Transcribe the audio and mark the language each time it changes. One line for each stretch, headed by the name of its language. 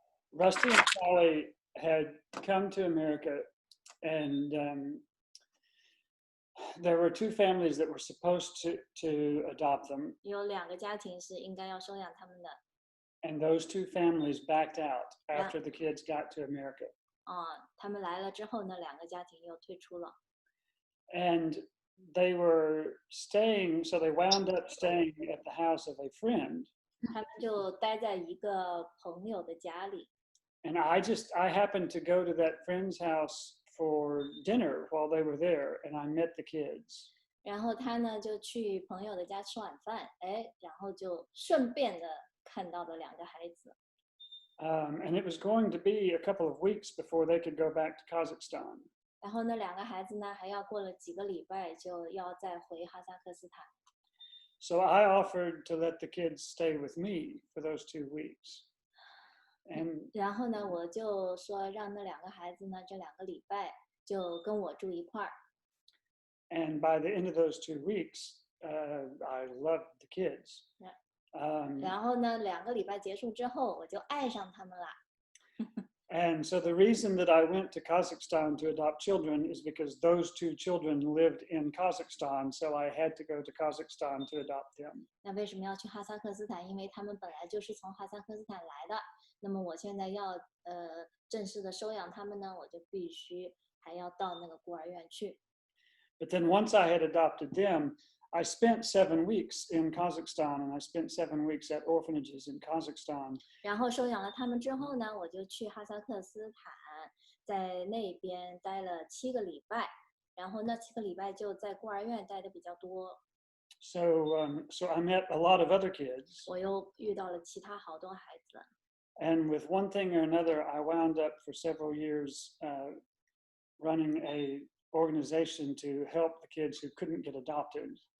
English: Rusty and Polly had come to America, and there were two families that were supposed to adopt them.
Chinese: 有2个家庭是应该要收养他们的。
English: And those two families backed out after the kids got to America.
Chinese: 他们来了之后呢，2个家庭又退出了。
English: And they were staying, so they wound up staying at the house of a friend.
Chinese: 他们就待在一个朋友的家里。
English: And I happened to go to that friend's house for dinner while they were there, and I met the kids.
Chinese: 然后他呢就去朋友的家吃晚饭，然后就顺便的看到了2个孩子。
English: And it was going to be a couple of weeks before they could go back to Kazakhstan.
Chinese: 然后那2个孩子呢，还要过了几个礼拜就要再回哈萨克斯坦。
English: So I offered to let the kids stay with me for those 2 weeks. And
Chinese: 然后呢，我就说让那2个孩子呢，这2个礼拜就跟我住一块儿。
English: And by the end of those 2 weeks, I loved the kids.
Chinese: 然后呢，2个礼拜结束之后，我就爱上他们了。
English: And so the reason that I went to Kazakhstan to adopt children is because those 2 children lived in Kazakhstan, so I had to go to Kazakhstan to adopt them.
Chinese: 那为什么要去哈萨克斯坦？因为他们本来就是从哈萨克斯坦来的。那么我现在要正式的收养他们呢，我就必须还要到那个孤儿院去。
English: But then once I had adopted them, I spent 7 weeks in Kazakhstan, and I spent 7 weeks at orphanages in Kazakhstan.
Chinese: 然后收养了他们之后呢，我就去哈萨克斯坦，在那边待了7个礼拜，然后那7个礼拜就在孤儿院待的比较多。
English: So I met a lot of other kids.
Chinese: 我又遇到了其他好多孩子。
English: And with one thing or another, I wound up for several years running a organization to help the kids who couldn't get adopted.